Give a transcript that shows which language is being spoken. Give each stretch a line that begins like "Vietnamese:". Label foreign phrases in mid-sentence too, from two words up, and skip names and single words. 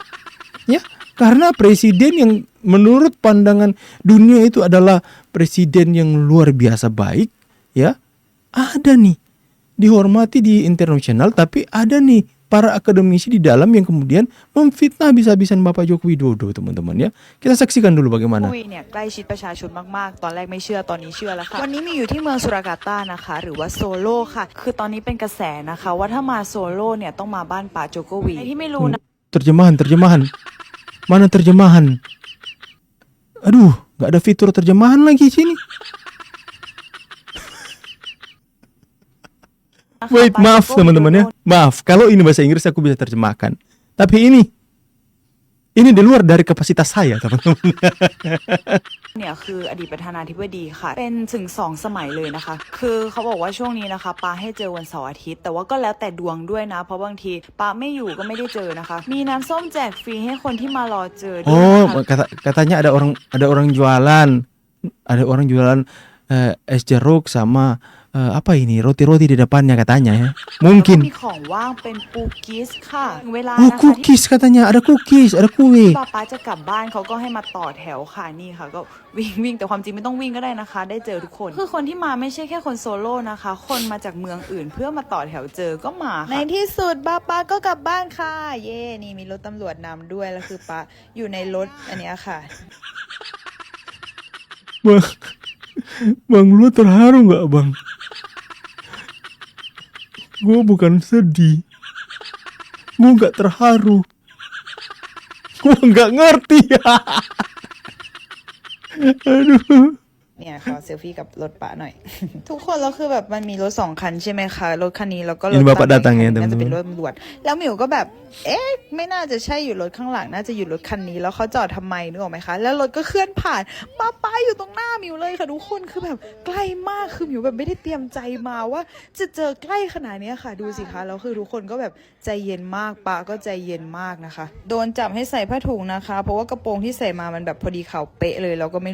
Indonesian: Ya, karena presiden yang menurut pandangan dunia itu adalah presiden yang luar biasa baik, ya. Ada nih dihormati di internasional, tapi ada nih para akademisi di dalam yang kemudian memfitnah habis-habisan Bapak Joko Widodo, teman-teman ya. Kita saksikan dulu bagaimana.
Thai: คุยเนี่ยใกล้ชิดประชาชนมากๆตอนแรกไม่เชื่อตอนนี้เชื่อแล้วค่ะวันนี้มีอยู่ที่เมืองสุรากาตานะคะหรือว่าโซโล่ค่ะคือตอนนี้เป็นกระแสนะคะว่าถ้ามาโซโล่เนี่ยต้องมาบ้านป๋าโจโกวีใครที่ไม่รู้นะ
Indonesian: Terjemahan. Mana terjemahan? Aduh, nggak ada fitur terjemahan lagi sini. Wait, maaf teman-teman ya. Maaf, kalau ini bahasa Inggris aku bisa terjemahkan. Tapi ini di luar dari kapasitas saya, teman-teman.
Thai: เนี่ยคืออดีตประธานาธิบดีค่ะเป็นถึง2 สมัยเลยนะคะคือเขาบอกว่าช่วงนี้นะคะป้าให้เจอวันเสาร์อาทิตย์แต่ว่าก็แล้วแต่ดวงด้วยนะเพราะบางทีป้าไม่อยู่ก็ไม่ได้เจอนะคะมีน้ำส้มแจกฟรีให้คนที่มารอเจอด้วยนะคะ
Indonesian: Katanya ada orang jualan es jeruk sama apa ini roti-roti di depannya katanya ya.
Thai: แล้วก็
Indonesian: Mungkin.
Thai: มีของว่างเป็นคูกิสค่ะถึงเวลา Oh, นะคะที่
Indonesian: cookies katanya, ada cookies, ada kue.
Thai: ป้าจะกลับบ้านเขาก็ให้มาต่อแถวค่ะนี่ค่ะก็วิ่งแต่ความจริงไม่ต้องวิ่งก็ได้นะคะได้เจอทุกคนคือคนที่มาไม่ใช่แค่คนโซโล่นะคะคนมาจากเมืองอื่นเพื่อมาต่อแถวเจอก็มาในที่สุดป้าก็กลับบ้านค่ะเย่นี่มีรถตำรวจนำด้วยแล้วคือป้าอยู่ในรถอันเนี้ยค่ะ
Indonesian: Bang, lu terharu nggak, Bang? Gue bukan sedih, gue nggak terharu, gue nggak ngerti. Aduh.
Thai: เนี่ยขอเซลฟี่กับรถป้าหน่อย ทุกคนแล้วคือแบบมันมีรถ2 คันใช่ไหมคะรถคันนี้แล้วก็รถ
Indonesian: Ini bapak datang ya,
Thai: น่าจะเป็น
Indonesian: teman-teman.
Thai: รถตำรวจแล้วหมิวก็แบบไม่น่าจะใช่อยู่รถข้างหลังน่าจะอยู่รถคันนี้แล้วเขาจอดทำไมนึกออกไหมคะแล้วรถก็เคลื่อนผ่านป้าอยู่ตรงหน้าหมิวเลยค่ะทุกคนคือแบบใกล้มากคือหมิวแบบไม่ได้เตรียมใจมาว่าจะเจอใกล้ขนาด นี้ค่ะดูสิคะแล้วคือทุกคนก็แบบใจเย็นมากป้าก็ใจเย็นมากนะคะโดนจับให้ใส่ผ้าถุงนะคะเพราะว่ากระโปรงที่ใส่มามันแบบพอดีเข่าเป๊ะเลยเราก็ไม่